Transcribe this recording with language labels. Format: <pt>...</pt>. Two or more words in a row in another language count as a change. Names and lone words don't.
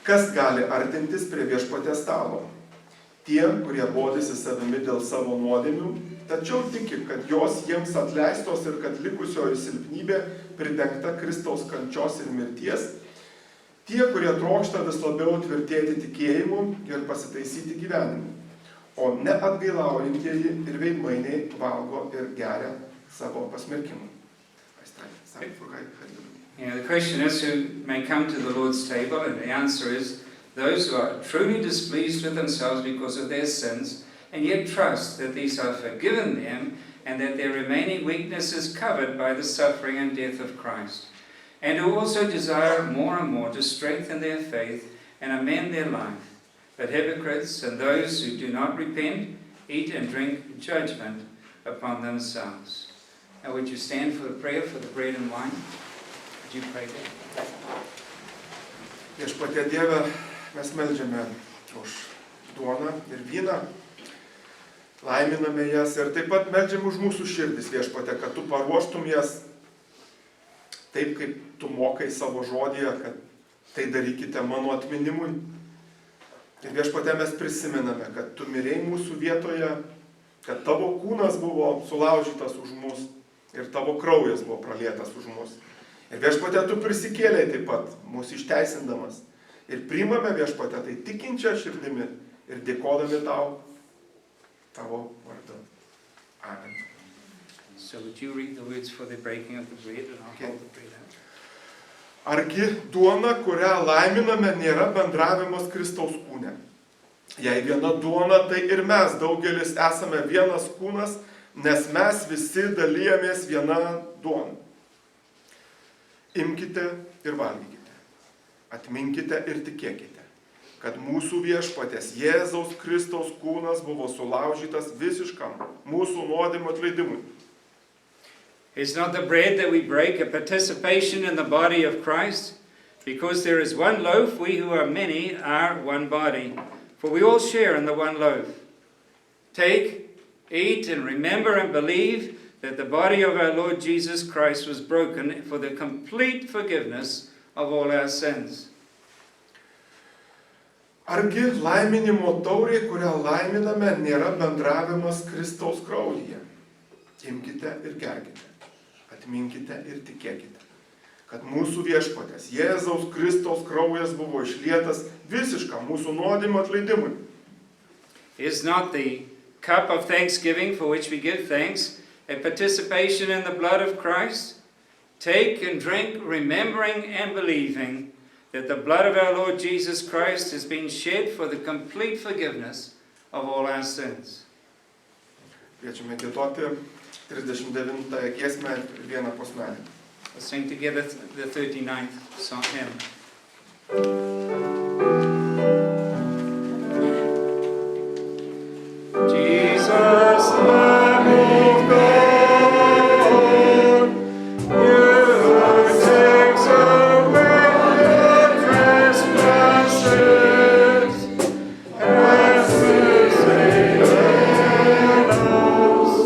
<lt>kas gali artintis prie viešpaties stalo? Tie, kurie bodisi savimi dėl savo nuodėmių, tačiau tiki, kad jos jiems atleistos ir kad likusioji silpnybė pridengta Kristaus kančios ir mirties, tie, kurie trokšta vis labiau tvirtėti tikėjimu ir pasitaisyti gyvenimu, o ne atgailaujantieji ir veidmainiai valgo ir geria savo pasmerkimui.</lt> <en>The question is who may come to the Lord's table, and the answer is those who are truly displeased with themselves because of their sins, and yet trust that these are forgiven them, and that their remaining weakness is covered by the suffering and death of Christ, and who also desire more and more to strengthen their faith and amend their life. But hypocrites and those who do not repent eat and drink judgment upon themselves. Now would you stand for the prayer for the bread and wine? Would you pray that?</en> <lt>Viešpatie Dieve, mes meldžiame už duoną ir vyną, laiminame jas ir taip pat meldžiame už mūsų širdis, Viešpatie, kad tu paruoštum jas taip, kaip tu mokai savo žodyje, kad tai darykite mano atminimui. Ir Viešpatie, mes prisimename, kad tu mirėjai mūsų vietoje, kad tavo kūnas buvo sulaužytas už mus ir tavo kraujas buvo pralietas už mus. Ir Viešpatie, tu prisikėlei taip pat, mūsų išteisindamas. Ir priimame, Viešpatie, tai tikinčią širdimi ir dėkodami tau, tavo vardu. Amen.</lt> <en>So would you read the words for the breaking of the bread, and I'll hold the bread out.</en> <lt>Argi duona, kurią laiminame, nėra bendravimas Kristaus kūne? Jei viena duona, tai ir mes daugelis esame vienas kūnas, nes mes visi dalyjamės viena duona. Imkite ir valgykite, atminkite ir tikėkite, kad mūsų viešpaties Jėzaus Kristaus kūnas buvo sulaužytas visiškam mūsų nuodėmių atleidimui.</lt> <en>Is not the bread that we break a participation in the body of Christ? Because there is one loaf, we who are many are one body, for we all share in the one loaf. Take, eat, and remember and believe that the body of our Lord Jesus Christ was broken for the complete forgiveness of all our sins.</en> <lt>Argi laiminimo taurė, kurią laiminame, nėra bendravimas Kristaus kraujyje? Imkite ir gerkite, atminkite ir tikėkite, kad mūsų viešpaties Jėzaus Kristaus kraujas buvo išlietas visiškam mūsų nuodėmių atleidimui.</lt> <en>Is not the cup of thanksgiving for which we give thanks a participation in the blood of Christ? Take and drink, remembering and believing that the blood of our Lord Jesus Christ has been shed for the complete forgiveness of all our sins.</en> <lt>Kviečiame giedoti 39 giesmę ir vieną posmelį.</lt> <en>Let's sing together the 39th song hymn. Jesus, Lamb of God, you takes away the trespasses, and sins in us.</en>